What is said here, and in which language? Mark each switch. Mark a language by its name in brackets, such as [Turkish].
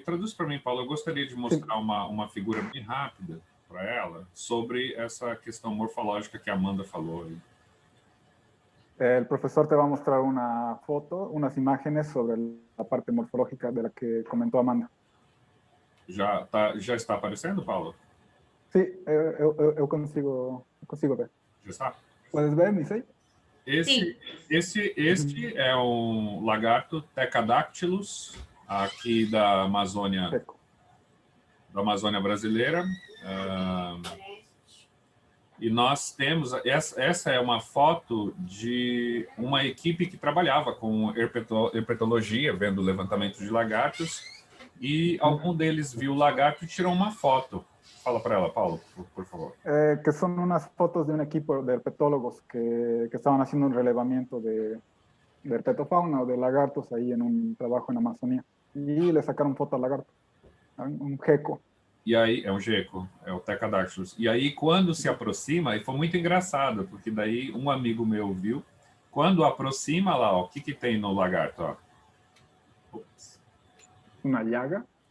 [Portuguese] Traduz para mim, Paulo. Eu gostaria de mostrar uma figura bem rápida para ela sobre essa questão morfológica que a Amanda falou aí. [Spanish] El profesor te va a mostrar una foto, unas imágenes sobre la parte morfológica de la que comentó Amanda. [Portuguese] Já está aparecendo, Paulo? Sí, eu consigo ver. Já está? [Spanish] ¿Puedes ver, Nisei? [Portuguese] Este é um lagarto Tecadactylus, aqui da Amazônia brasileira. E nós temos, essa é uma foto de uma equipe que trabalhava com herpetologia, vendo o levantamento de lagartos, e algum deles viu o lagarto e tirou uma foto. Fala para ela, Paulo, por favor. [Spanish] Que son unas fotos de un equipo de herpetólogos que estaban haciendo un relevamiento de herpetofauna o de lagartos ahí en un trabajo en Amazonía. Y le sacaron foto al lagarto, un gecko. [Portuguese] E aí, é um geco, é o Tecadactylus. E aí, quando se aproxima, e foi muito engraçado, porque daí um amigo meu viu, quando aproxima lá, ó, o que tem no lagarto? Ó? Ups, [Spanish] Una llaga.